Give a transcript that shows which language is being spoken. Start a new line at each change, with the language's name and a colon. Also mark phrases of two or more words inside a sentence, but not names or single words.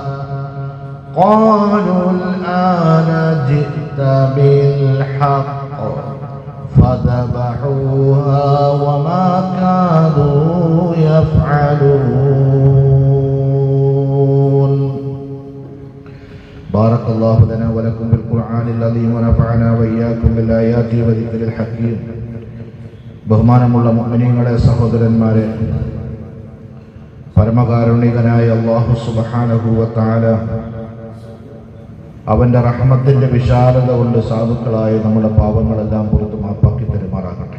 Arabic: قالوا الآن جئت بالحق فذبحوها وما كادوا يفعلون. بارك الله لنا ولكم بالقرآن العظيم ونفعنا وإياكم بالآيات وذكر الحكيم.
Malayalam: ബഹുമാനമുള്ള മുഅ്മിനീങ്ങളെ, സഹോദരന്മാരെ, പരമകാരുണികനായ
Arabic: الله سبحانه وتعالى
Malayalam: അവന്റെ റഹ്മത്തിന്റെ വിശാലത കൊണ്ട് സാധുക്കളായ നമ്മുടെ പാപങ്ങളെല്ലാം പുറത്തു മാപ്പാക്കി തരുമാറാകട്ടെ.